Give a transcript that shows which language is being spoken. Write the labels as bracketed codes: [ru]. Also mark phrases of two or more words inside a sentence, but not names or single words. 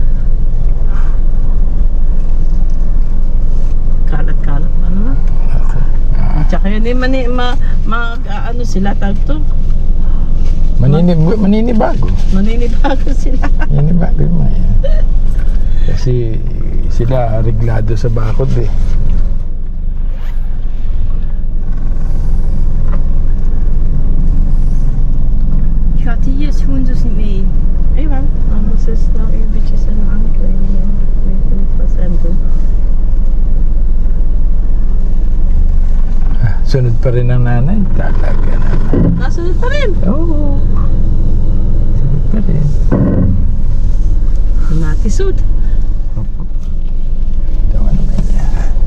[tl] Kalat-kalat pa naman. Tsaka yun eh, ano sila tawag to? Maninibago. Maninibago sila. Maninibago yung mga yan. Kasi sila reglado sa bakod eh. [nl] Ik ga die schoen dus niet mee. Ewan, anders is het nou eventjes een aankleden. Weet je niet wat ze aan doen. [tl] Sunod pa rin ang nanay. Talaga naman. Nasunod pa rin. Oo. Sunod pa rin. Natisod. Tawa naman yan.